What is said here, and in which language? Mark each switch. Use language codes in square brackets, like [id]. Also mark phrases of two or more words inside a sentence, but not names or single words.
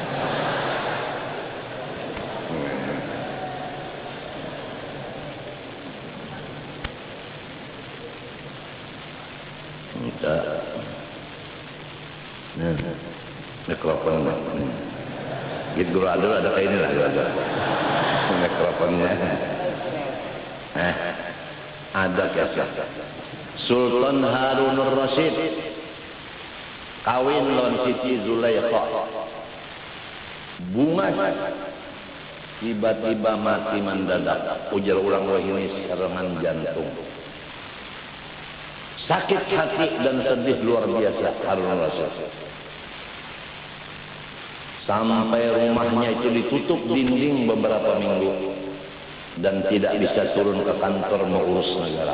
[id] Mikrofon gitu ada kayak ini lah ada mikrofonnya. [bjn] Ada kisah Sultan Harunur Rasyid kawin lawan Siti Zulaikha. Bungas tiba-tiba mati mendadak. Ujar ulang ini serangan jantung. Sakit hati dan sedih luar biasa Harunur Rasyid. [id] Sampai rumahnya itu ditutup dinding beberapa minggu dan tidak bisa turun ke kantor mengurus negara.